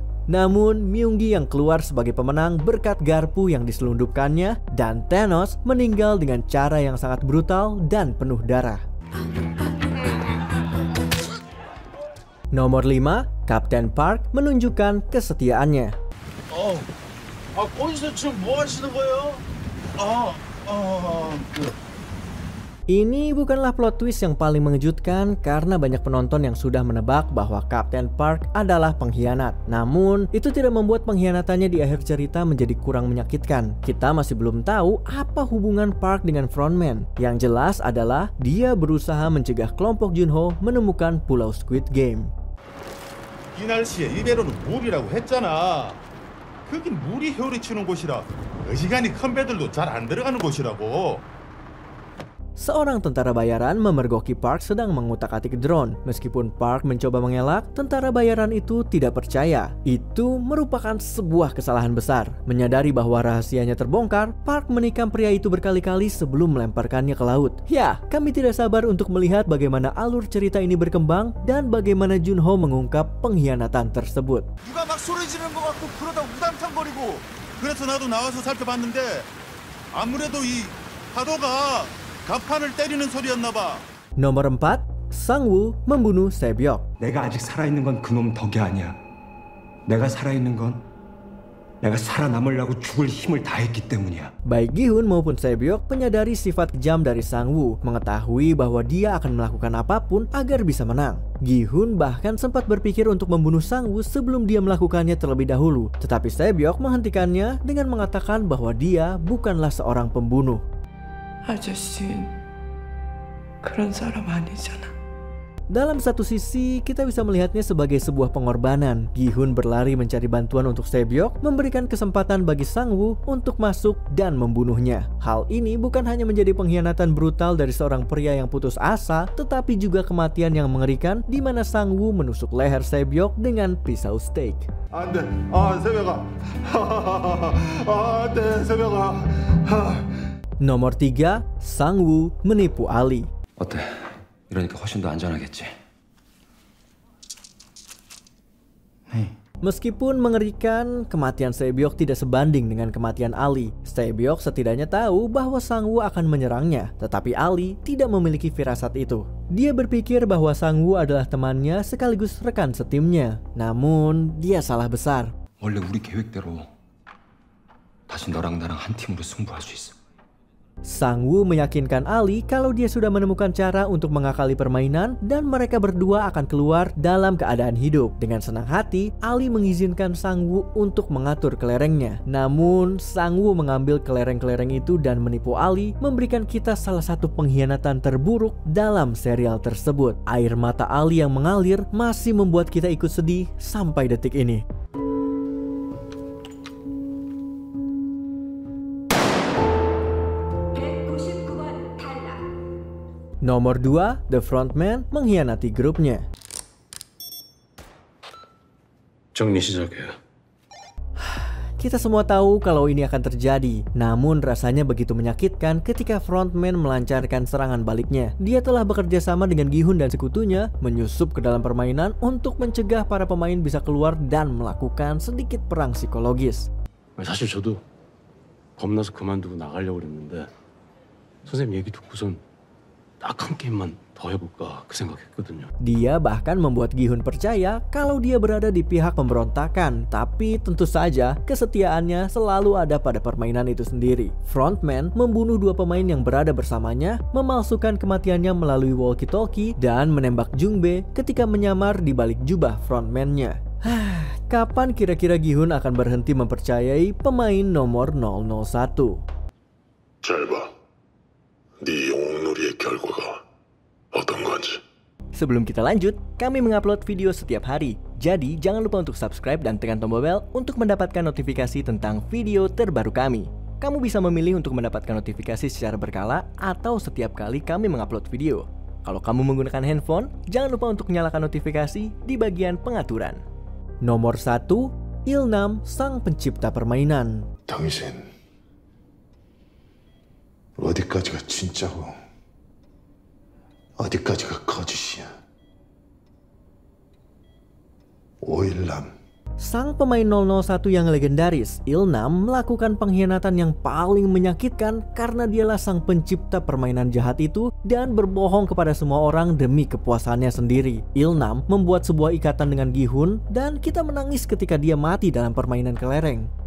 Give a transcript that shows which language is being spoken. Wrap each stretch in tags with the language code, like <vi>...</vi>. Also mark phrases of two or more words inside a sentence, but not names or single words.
<id>Namun, Myunggi yang keluar sebagai pemenang berkat garpu yang diselundupkannya, dan Thanos meninggal dengan cara yang sangat brutal dan penuh darah. Nomor 5, Captain Park menunjukkan kesetiaannya.</id> <ko>거기서 지금 뭐 하시는 거예요?</ko> <id>Ini bukanlah</id> <en>plot twist</en> <id>yang paling mengejutkan karena banyak penonton yang sudah menebak bahwa Captain Park adalah pengkhianat. Namun, itu tidak membuat pengkhianatannya di akhir cerita menjadi kurang menyakitkan. Kita masih belum tahu apa hubungan Park dengan frontman. Yang jelas adalah dia berusaha mencegah kelompok Junho menemukan Pulau Squid Game.</id> <ko>이 날씨에 이대로는 물이라고 했잖아. 거긴 물이 헤엄치는 곳이라 어지간히 큰 배들도 잘 안 들어가는 곳이라고.</ko> <id>Seorang tentara bayaran memergoki Park sedang mengutak-atik drone. Meskipun Park mencoba mengelak, tentara bayaran itu tidak percaya. Itu merupakan sebuah kesalahan besar. Menyadari bahwa rahasianya terbongkar, Park menikam pria itu berkali-kali sebelum melemparkannya ke laut. Ya, kami tidak sabar untuk melihat bagaimana alur cerita ini berkembang dan bagaimana Junho mengungkap pengkhianatan tersebut.</id> <ko>누가 막 소리 지르는 것 같고 그러다 우당탕거리고. 그래서 나도 나와서 살펴봤는데 아무래도 이 파도가 갑판을 때리는 소리였나 봐.</ko> <id>Nomor 4, Sang-woo membunuh Sae-byok.</id> <ko>내가 아직 살아있는 건 그놈 덕이 아니야. 내가 살아있는 건 내가 살아남으려고 죽을 힘을 다했기 때문이야.</ko> <id>Baik Gi-hun maupun Sae-byok menyadari sifat kejam dari Sang-woo, mengetahui bahwa dia akan melakukan apapun agar bisa menang. Gi-hun bahkan sempat berpikir untuk membunuh Sang-woo sebelum dia melakukannya terlebih dahulu, tetapi Sae-byok menghentikannya dengan mengatakan bahwa dia bukanlah seorang pembunuh.</id> <ko>아저씨 그런 사람 아니잖아.</ko> <id>Dalam satu sisi, kita bisa melihatnya sebagai sebuah pengorbanan. Gi-hun berlari mencari bantuan untuk Sae-byok, memberikan kesempatan bagi Sang-woo untuk masuk dan membunuhnya. Hal ini bukan hanya menjadi pengkhianatan brutal dari seorang pria yang putus asa, tetapi juga kematian yang mengerikan di mana Sang-woo menusuk leher Sae-byok dengan pisau steak.</id> <ko>안 돼. 새벽아. 안 돼, 새벽아.</ko> <id>Nomor 3, Sang-woo menipu Ali.</id> <ko>어때? 이러니까 훨씬 더 안전하겠지.</ko> <id>Meskipun mengerikan, kematian Sae-byok tidak sebanding dengan kematian Ali. Sae-byok setidaknya tahu bahwa Sang-woo akan menyerangnya, tetapi Ali tidak memiliki firasat itu. Dia berpikir bahwa Sang-woo adalah temannya sekaligus rekan setimnya. Namun, dia salah besar.</id> <ko>원래 우리 계획대로 다시 너랑 나랑 한 팀으로 승부할 수 있어.</ko> <id>Sang-woo meyakinkan Ali kalau dia sudah menemukan cara untuk mengakali permainan dan mereka berdua akan keluar dalam keadaan hidup. Dengan senang hati, Ali mengizinkan Sang-woo untuk mengatur kelerengnya. Namun, Sang-woo mengambil kelereng-kelereng itu dan menipu Ali, memberikan kita salah satu pengkhianatan terburuk dalam serial tersebut. Air mata Ali yang mengalir masih membuat kita ikut sedih sampai detik ini. Nomor 2, The Frontman mengkhianati grupnya.</id> <ko>정리 시작해.</ko> <id>Kita semua tahu kalau ini akan terjadi, namun rasanya begitu menyakitkan ketika Frontman melancarkan serangan baliknya. Dia telah bekerja sama dengan Gi-hun dan sekutunya, menyusup ke dalam permainan untuk mencegah para pemain bisa keluar dan melakukan sedikit perang psikologis.</id> <ko>사실 저도 겁나서 그만두고 나가려고 그랬는데 선생님 얘기 듣고선 딱 한 게임만 더 해볼까 그 생각했거든요.</ko> <id>Dia bahkan membuat Gi-hun percaya kalau dia berada di pihak pemberontakan, tapi tentu saja kesetiaannya selalu ada pada permainan itu sendiri. Frontman membunuh 2 pemain yang berada bersamanya, memalsukan kematiannya melalui walkie-talkie, dan menembak Jung-bae ketika menyamar di balik jubah frontman-nya. Kapan kira-kira Gi-hun akan berhenti mempercayai pemain nomor 001?</id> <ko>잘 봐. 네 영웅놀이의 결과가 어떤 건지.</ko> <id>Sebelum kita lanjut, kami mengupload video setiap hari. Jadi jangan lupa untuk subscribe dan tekan tombol bel untuk mendapatkan notifikasi tentang video terbaru kami. Kamu bisa memilih untuk mendapatkan notifikasi secara berkala atau setiap kali kami mengupload video. Kalau kamu menggunakan handphone, jangan lupa untuk nyalakan notifikasi di bagian pengaturan. Nomor 1, Ilnam, sang pencipta permainan.</id> <ko>당신 어디까지가 진짜고 어디까지가 거짓이야. 오일남.</ko> <id>Sang pemain 001 yang legendaris, Ilnam melakukan pengkhianatan yang paling menyakitkan karena dialah sang pencipta permainan jahat itu dan berbohong kepada semua orang demi kepuasannya sendiri. Ilnam membuat sebuah ikatan dengan Gi-hun dan kita menangis ketika dia mati dalam permainan kelereng.</id>